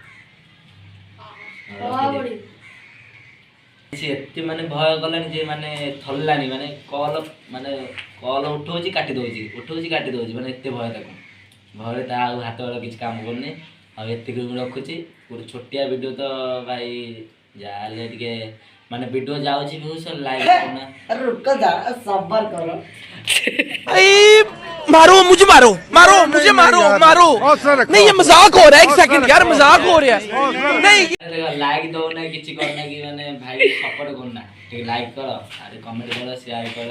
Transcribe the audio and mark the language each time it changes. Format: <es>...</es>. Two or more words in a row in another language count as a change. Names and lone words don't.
<or>ସେ ଏତେ ମାନେ ଭୟ କଲାଣି ଯେ ମାନେ ଥରିଲାଣି ମାନେ କଲ୍ ଉଠଉଛି କାଟି ଦେଉଛି ମାନେ ଏତେ ଭୟ ତାକୁ ଭୟରେ ତା ଆଉ ହାତ ବେଳ କିଛି କାମ କରୁନି ଆଉ ଏତିକି ମୁଁ ରଖୁଛି ଗୋଟେ ଛୋଟିଆ ଭିଡ଼ିଓ ତ ଭାଇ ଯାହେଲେ ଟିକେ ମାନେ ଭିଡ଼ିଓ ଯାଉଛି</or> <en>views like</en> <or>କରୁନା</or> <hi>रुक जा सबर करो। मारो मुझे मारो मारो मुझे मारो मारो नहीं ये मजाक हो रहा है एक सेकंड यार मजाक हो रहा है नहीं</hi> <or>ଲାଇକ୍ ଦଉନା କିଛି କରୁନା କି ମାନେ ଭାଇ ସପୋର୍ଟ କରୁନା ଟିକେ ଲାଇକ୍ କର ଆଉ କମେଣ୍ଟ କର ସେୟାର କର।</or>